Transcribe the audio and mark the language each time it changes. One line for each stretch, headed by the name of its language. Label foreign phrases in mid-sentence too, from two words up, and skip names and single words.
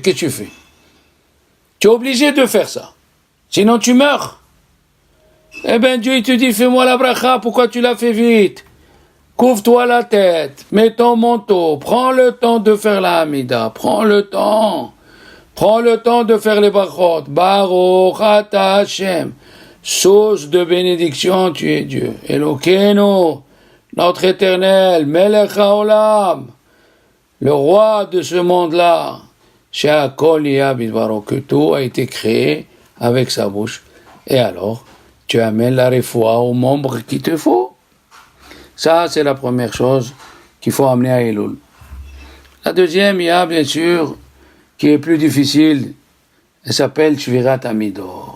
French: Qu'est-ce que tu fais? Tu es obligé de faire ça. Sinon tu meurs. Eh bien Dieu, il te dit, fais-moi la bracha, pourquoi tu l'as fait vite? Couvre-toi la tête, mets ton manteau, prends le temps de faire la Hamida, prends le temps de faire les brachot.
Hebrew: ברוך אתה השם,
French: source de bénédiction, tu es Dieu. Elokeinu, notre éternel,
Hebrew: מלך העולם,
French: le roi de ce monde-là,
Hebrew: שהכל נהיה בדברו,
French: que tout a été créé avec sa bouche. Et alors, tu amènes la refoua aux membres qu'il te faut. Ça, c'est la première chose qu'il faut amener à Elul. La deuxième, il y a bien sûr, qui est plus difficile, elle s'appelle
Hebrew: שבירת המידות.